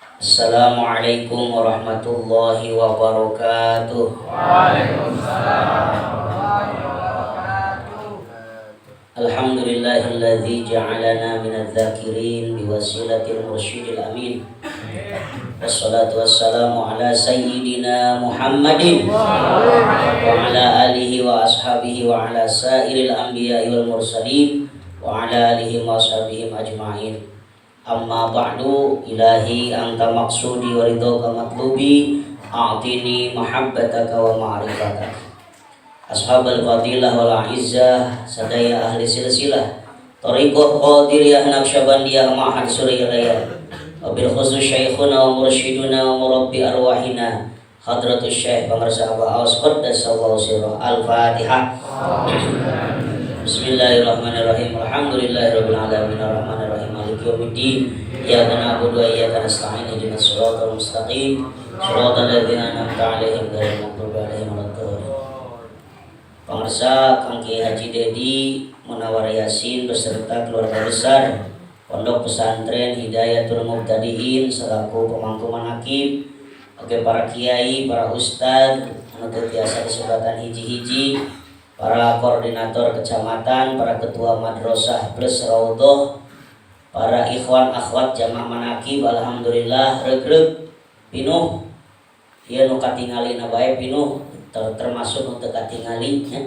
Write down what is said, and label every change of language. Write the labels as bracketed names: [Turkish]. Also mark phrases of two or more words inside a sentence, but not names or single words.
[Arabic] السلام عليكم ورحمة الله وبركاته. وعليكم السلام ورحمة الله وبركاته. الحمد لله الذي جعلنا من الذاكرين بوسيلة المرشد الأمين. والصلاة والسلام على سيدنا محمد وعلى آله وأصحابه وعلى سائر الأنبياء والمرسلين وعلى آله وأصحابهم أجمعين. أما بعد، إلهي أنت مقصودي ورضاك مطلوبي، أعطني محبتك ومعرفتك. أصحاب الفضيلة والعزة, [Sundanese] sadaya ahli silsilah tariqah qadiriyah naqsyabandiyah ma'had suriyalaya, [Arabic] وبالخصوص شيخنا ومرشدنا ومربي أرواحنا حضرة الشيخ pemirsa Abah Aus قدس الله سره. Al-Fatihah. بسم الله الرحمن الرحيم. الحمد لله رب العالمين الرحمن الرحيم مالك يوم الدين. إياك نعبد وإياك نستعين اهدنا الصراط المستقيم صراط الذين أنعمت عليهم غير المغضوب عليهم ولا الضالين. [Indonesian] Pemirsa Kang Kiai Haji Dedi Munawar Yasin beserta keluarga besar Pondok Pesantren [Sundanese] Hidayatul Mubtadiin [Indonesian] selaku pemangku manaqib, [Sundanese] oke para kiai, para ustad, anu tiasa disebatan hiji-hiji, [Indonesian] para koordinator kecamatan, para ketua madrasah plus raudhah, [Sundanese] para ikhwan akhwat jamaah manaqib, alhamdulillah regreg pinuh ieu nu katingalina bae pinuh termasuk untuk katingali ya.